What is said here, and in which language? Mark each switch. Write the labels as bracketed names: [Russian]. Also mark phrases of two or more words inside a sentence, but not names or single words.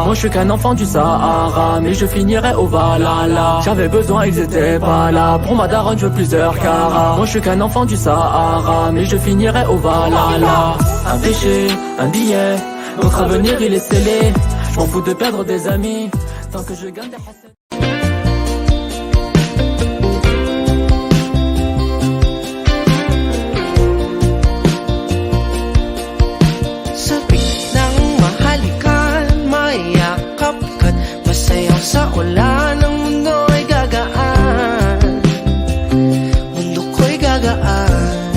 [French] Moi je suis qu'un enfant du Sahara, mais je finirai au Valhalla. J'avais besoin, ils étaient pas là. Pour ma daronne, je veux plusieurs carats. Moi je suis qu'un enfant du Sahara, mais je finirai au Valhalla. Un péché, un billet, notre avenir il est scellé. Je m'en fous de perdre des amis, tant que je gagne des hassans. [Filipino] Sa ulan ng mundo ay gagaan, mundo ko'y gagaan.